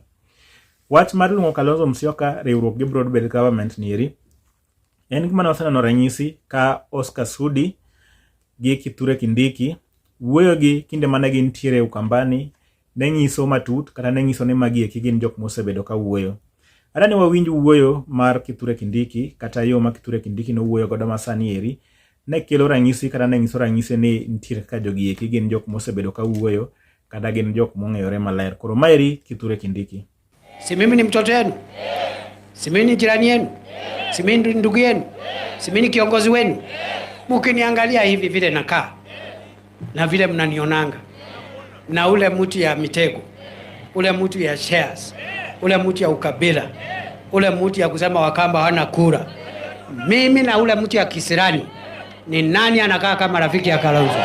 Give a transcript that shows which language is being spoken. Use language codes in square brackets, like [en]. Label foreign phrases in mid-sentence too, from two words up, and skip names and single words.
[luo] Wach mar luongo Kalonzo Musyoka riwruok gi [en] broad based government [luo] ni eri en gima noseneno ranyisi ka Oscar Sudi gi Kithure Kindiki wuoyo gi kinde mane gintiere Ukambani ne nyiso matut kata ne nyiso ni magi eki gin jok mosebedo ka wuoyo. Adani wawinj wuoyo mar Kithure Kindiki kata yo ma Kithure Kindiki no wuoyo godo masani eri ne kelo ranyisi kata ne nyiso ranyisi ni nitiere ka jogi eki gin jok mosebedo ka wuoyo kata gin jok mong'eyore maler. Koro maeri Kithure Kindiki: [sw] Si mimi ni mtoto wenu? Si mimi ni jirani yenu? Si mimi ni ndugu yenu? Si mimi ni kiongozi wenu? Mkiniangalia hivi vile nakaa na vile mnanionanga na ule mtu ya mitego, ule mtu ya shares, ule mtu ya ukabila, ule mtu ya kusema Wakamba hawana kura, mimi na ule mtu ya kisirani ni nani anakaa kama rafiki ya Kalonzo.